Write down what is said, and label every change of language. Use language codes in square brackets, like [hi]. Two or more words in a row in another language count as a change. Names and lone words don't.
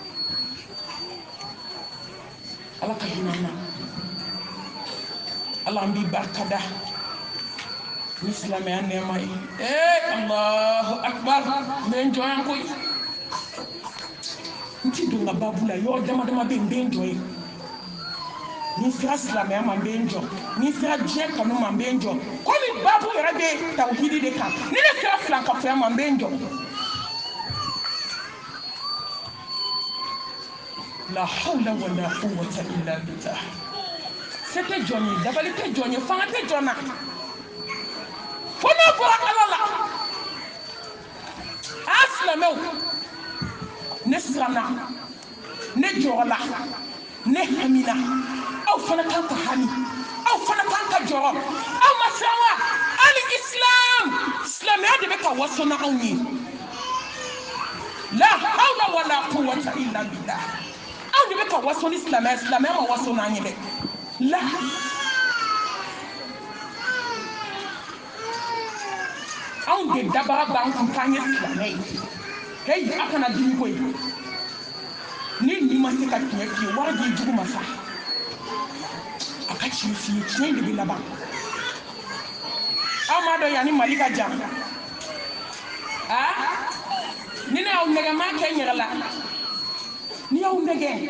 [bm] ala ka hinɛ an na ala an b'i barikada ni silamɛya nɛɛma ye [ar] الله أكبر [bm] n bɛ n jɔ yan koyi n ti don n ka babu la yɔrɔ dama dama bɛ yen n bɛ n jɔ yen ni sera silamɛya ma n bɛ n jɔ ni sera diɲɛ kanu ma n bɛ n jɔ komi babu yɛrɛ bɛ tawhidi de kan ni ne sera filankafɔya ma n bɛ n jɔ [ar] لا حول ولا قوة إلا بالله [bm] se tɛ jɔn ye dabali tɛ jɔn ye fanga tɛ jɔn na fo n'a bɔra ala la a silamɛw ne siranna ne jɔrɔla ne hamina aw fana kan ka hami aw fana kan ka jɔrɔ aw ma siran wa hali islam silamɛya de bɛ ka waso na anw ye [ar] لا حول ولا قوة إلا بالله [bm] anw de bɛ ka waso ni silamɛya silamɛya ma waso n'an ye dɛ la anw de dabara b'an kun k'an ye silamɛ ye heyi a kana dimi koyi ni nin ma se ka tiɲɛ f'i ye wari b'i jugu ma sa a ka tiɲɛ f'i ye tiɲɛ de bɛ laban aw m'a dɔn yanni mali ka jan ni ne y'aw nɛgɛ n m'a kɛ n yɛrɛ la ni y'aw nɛgɛ